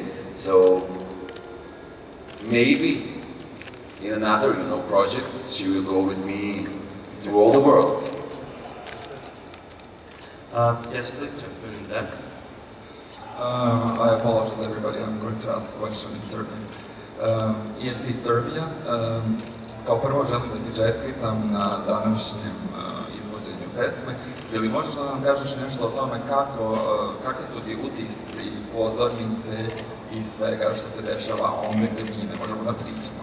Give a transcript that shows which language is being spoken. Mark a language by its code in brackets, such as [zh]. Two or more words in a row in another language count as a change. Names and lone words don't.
[en] So maybe in another, you know, projects, she will go with me to all the world. Yes, please jump in there. I apologize, everybody. I'm going to ask a question in Serbian. ESC Serbia. [sr] Kao prvo želim da ti čestitam na današnjem izvođenju pesme. Ili možeš da nam kažeš nešto o tome kakvi su ti utisci, pozornice i svega što se dešava ovdje gdje mi ne možemo da pričamo?